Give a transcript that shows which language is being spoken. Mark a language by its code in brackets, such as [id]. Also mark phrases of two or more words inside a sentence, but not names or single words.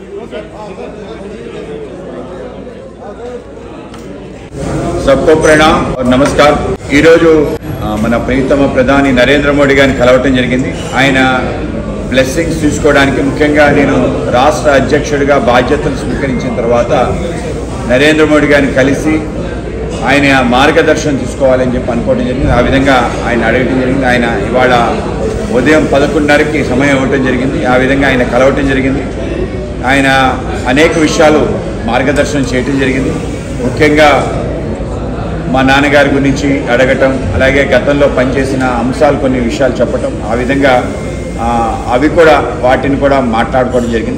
[hi] सबको प्रणाम और नमस्कार। [te] మన ప్రీతమ ప్రధాని నరేంద్ర మోదీ గారిని కలవటం జరిగింది। ఆయన బ్లెస్సింగ్స్ తీసుకోవడానికి ముఖ్యంగా నేను రాష్ట్ర అధ్యక్షుడిగా బాధ్యతలు स्वीकరించిన తర్వాత నరేంద్ర మోదీ గారిని కలిసి ఆయన మార్గదర్శనం తీసుకోవాలని చెప్పి అనుకోవడం జరిగింది। ఆ విధంగా ఆయన అడగడం జరిగింది। ఆయన ఇవాళ ఉదయం 11:30కి సమయం ఇవ్వడం జరిగింది। ఆ విధంగా ఆయన కలవటం జరిగింది। ఆయన అనేక విషయాలు మార్గదర్శనం చేయడం జరిగింది। ముఖ్యంగా మా నాన్నగారి గురించి అడగటం, అలాగే గతంలో పనిచేసిన అంశాలు కొన్ని విషయాలు చెప్పటం, ఆ విధంగా అవి కూడా వాటిని కూడా మాట్లాడుకోవడం జరిగింది।